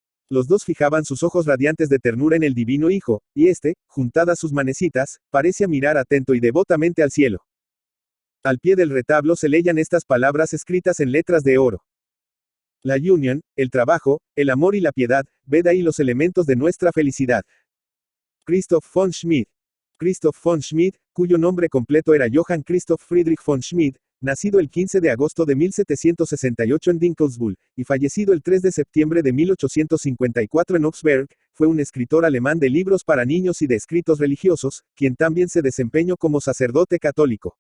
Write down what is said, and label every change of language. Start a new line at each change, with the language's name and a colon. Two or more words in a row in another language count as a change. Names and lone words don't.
Spanish: Los dos fijaban sus ojos radiantes de ternura en el divino Hijo, y éste, juntadas sus manecitas, parecía mirar atento y devotamente al cielo. Al pie del retablo se leían estas palabras escritas en letras de oro. La unión, el trabajo, el amor y la piedad, ved ahí los elementos de nuestra felicidad. Christoph von Schmid. Christoph von Schmid, cuyo nombre completo era Johann Christoph Friedrich von Schmid, nacido el 15 de agosto de 1768 en Dinkelsbühl, y fallecido el 3 de septiembre de 1854 en Augsburg, fue un escritor alemán de libros para niños y de escritos religiosos, quien también se desempeñó como sacerdote católico.